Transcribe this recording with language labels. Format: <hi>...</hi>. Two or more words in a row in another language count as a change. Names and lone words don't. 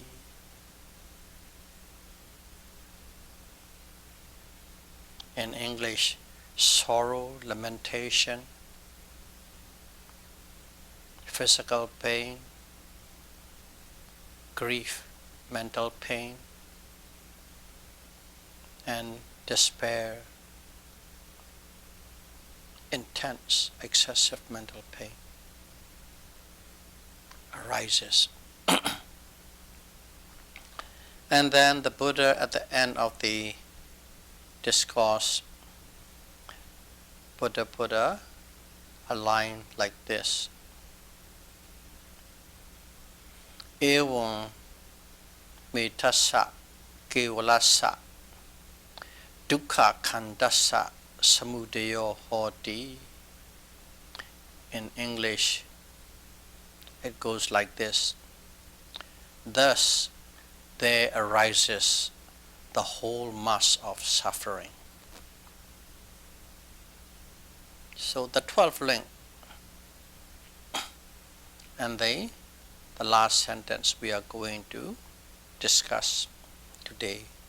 <en>In English, sorrow, lamentation, physical pain, grief, mental pain, and despair, intense, excessive mental pain arises. And then the Buddha at the end of the discourse, Buddha put a line like this:</en> <pi>Evam metassa kevalassa dukkha khandassa samudayo hoti.</pi> <en>In English, it goes like this: thus there arises the whole mass of suffering. So the 12th link, and the last sentence we are going to discuss today.</en>